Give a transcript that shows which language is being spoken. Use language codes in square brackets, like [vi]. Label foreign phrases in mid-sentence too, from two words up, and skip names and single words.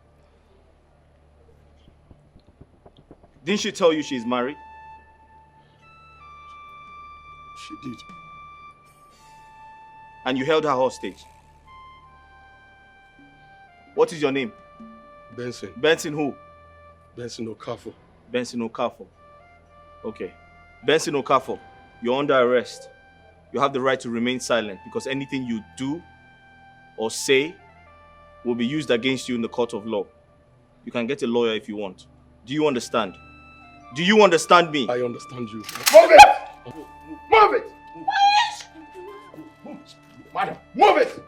[en] Didn't she tell you she's married? She did. And you held her hostage? What is your name? Benson. Benson who? Benson Okafo. Benson Okafo. Okay. Benson Okafo, you're under arrest. You have the right to remain silent because anything you do or say will be used against you in the court of law. You can get a lawyer if you want. Do you understand? Do you understand me? I understand you. Move it! Move it! Madam, move it!